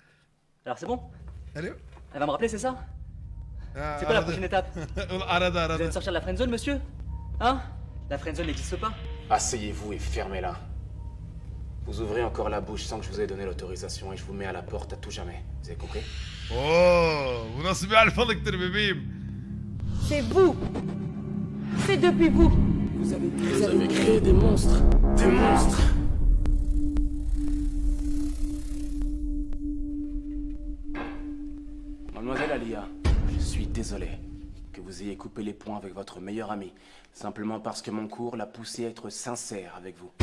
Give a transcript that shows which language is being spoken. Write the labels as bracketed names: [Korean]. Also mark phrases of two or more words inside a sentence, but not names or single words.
[French] Alors c'est bon? Allô? Elle va me rappeler, c'est ça? Ah, C'est quoi la prochaine étape? [Turkish] Arada, [French] Vous allez me sortir de la friendzone, monsieur? Hein? La friendzone n'existe pas. Asseyez-vous et fermez-la. Vous ouvrez encore la bouche sans que je vous ai donné l'autorisation et je vous mets à la porte à tout jamais. Vous avez compris? [Turkish] Oh, bu nasıl bir alfalıktır bebeğim? [French] C'est vous. C'est depuis vous. Vous avez créé des monstres. Des monstres. Mademoiselle Alia, je suis désolé que vous ayez coupé les ponts avec votre meilleur ami, simplement parce que mon cours l'a poussé à être sincère avec vous.